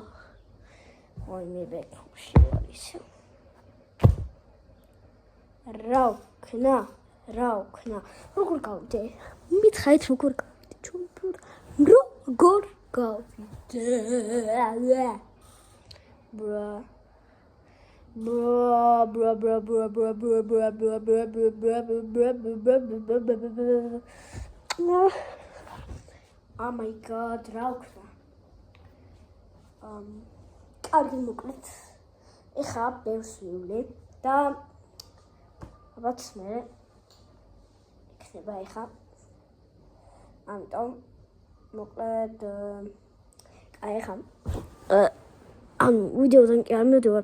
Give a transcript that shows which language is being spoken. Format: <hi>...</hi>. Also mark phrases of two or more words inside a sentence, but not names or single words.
<ka>აი მე ბექრუმში ვარ ისე. რა ვქნა? როგორ გავიდე? მითხარით როგორ გავიდე? ჩუმპურ. როგორ გავიდე? ბრა.</ka> <en>Oh my god,</en> <ka>რა ვქნა? კარგი მოკლედ. ეხლა ბევრს ვივლი და ალბათ მე იქნება ეხლა. ამიტომ მოკლედ აი ეხლა ანუ ვიდეოდან კი არ მივდივარ.</ka>